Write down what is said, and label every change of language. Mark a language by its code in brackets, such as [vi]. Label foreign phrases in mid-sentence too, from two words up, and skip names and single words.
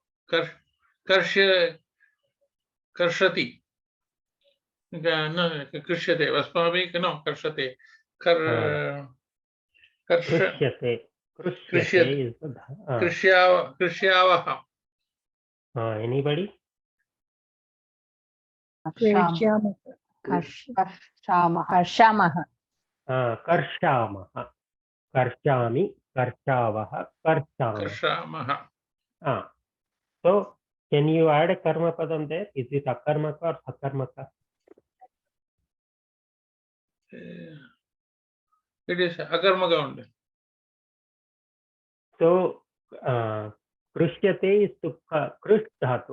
[sa] Karshati. No, krishyate. Asmabihi, no, karshate. Krishyate. Krishyate [en] is the [sa] Krishyavaha. [en] Anybody? [sa] Karshamaha. Karshamaha. Karshamaha. Karshami, Karshavaha, Karshamaha. [en] So, can you add a [sa] karma padam [en] there? Is it akarmaka or sakarmaka? It is akarmaka only. So, krishyate is to [sa] krish dhatu.